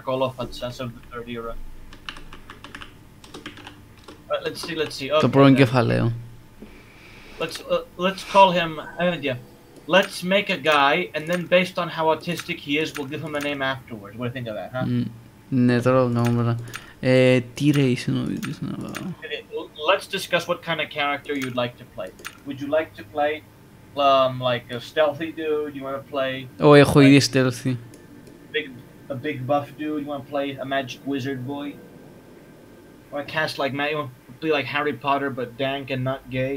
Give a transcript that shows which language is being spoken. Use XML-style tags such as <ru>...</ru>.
<en>Kolofatsas of the Third Era. Let's see.</en> <el>Το πρώην κεφαλαίο.</el> <en>Let's call him. Let's make a guy, and then based on how autistic he is, we'll give him a name afterwards. What do you think of that, huh?</en> <el>Ναι, τώρα το κάνουμε πρώτα. Τι race νομίζεις να πάω?</el> <en>Let's discuss what kind of character you'd like to play. Would you like to play like a stealthy dude? You want to play?</en> <el>Oh, έχω ήδη stealthy.</el> <en>A big buff dude. You want to play a magic wizard boy? Want to cast like Matt? You want to be like Harry Potter, but dank and not gay?</en>